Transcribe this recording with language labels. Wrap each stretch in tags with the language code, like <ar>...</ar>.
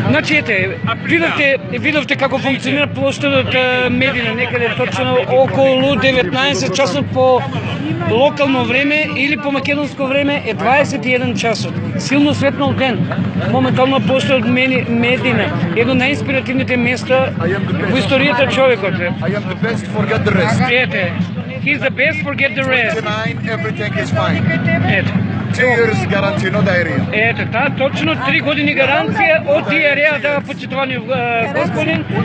<mk>Значи, видовте како функционира площадот Медина, некаде точно околу 19 часот по локално време или по македонско време е 21 часот. Силно светнал ден. Моментално площадот Медина, едно најинспиративните места во историјата човекот.</mk> <en>I am the best, forget the rest. Ете, he's the best, forget the rest. 29, everything is fine.</en> <mk>Ето.</mk> <en>2 years guarantee, no diarrhea.</en> <mk>Ето, точно 3 години гаранција од диареја, да, почитувани господин.</mk>